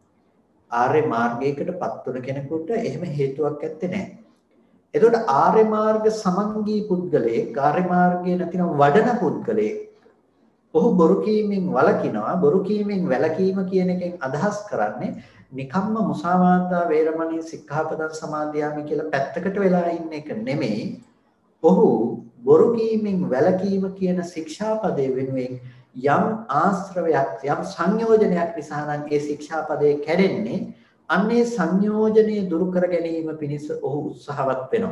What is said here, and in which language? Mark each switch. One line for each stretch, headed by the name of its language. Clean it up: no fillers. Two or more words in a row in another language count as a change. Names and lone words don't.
Sinhala: ආර්ය මාර්ගයකට පත් වුණ කෙනෙකුට එහෙම හේතුවක් ඇත්තේ නැහැ. එතකොට ආර්ය මාර්ග සමංගී පුද්ගලයෙක් ආර්ය මාර්ගයේ නැතිනම් වඩන පුද්ගලයෙක් ඔහු බොරු කීමෙන් වළකිනවා. බොරු කීමෙන් වැළකීම කියන එකෙන් අදහස් කරන්නේ නිකම්ම
Pali: මුසාවාදා වේරමණී සික්ඛාපදං සමාදියාමි
Sinhala: කියලා පැත්තකට වෙලා ඉන්න එක නෙමෙයි. ඔහු බොරු කීමෙන් වැළකීම කියන ශික්ෂාපදයේ වෙනුවෙන් යම් ආශ්‍රවයක් යම් සංයෝජනයක් නිසා නම් ඒ ශික්ෂාපදයේ කැඩෙන්නේ අන්නේ සංයෝජනය දුරු කර ගැනීම පිණිස ඔහු උත්සාහවත් වෙනවා.